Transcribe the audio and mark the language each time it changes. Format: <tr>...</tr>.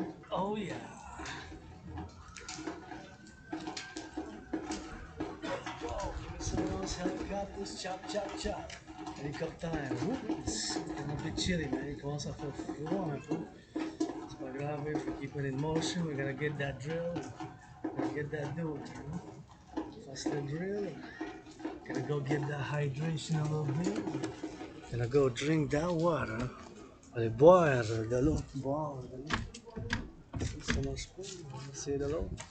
<en>Oh yeah. Oh, give me some of those helicopters, chop, chop, chop. Helicopter time. It's a bit chilly, man.</en> <fr>It commence à faire froid un peu. C'est pas grave,</fr> <en>if we keep it in motion, we're gonna get that drill. We're gonna get that doing, you know? First the drill. Gonna go get that hydration a little bit. Gonna go drink that water.</en> <fr>Allez boire de l'eau. Boire de l'eau. Ça marche pas. C'est de l'eau.</fr>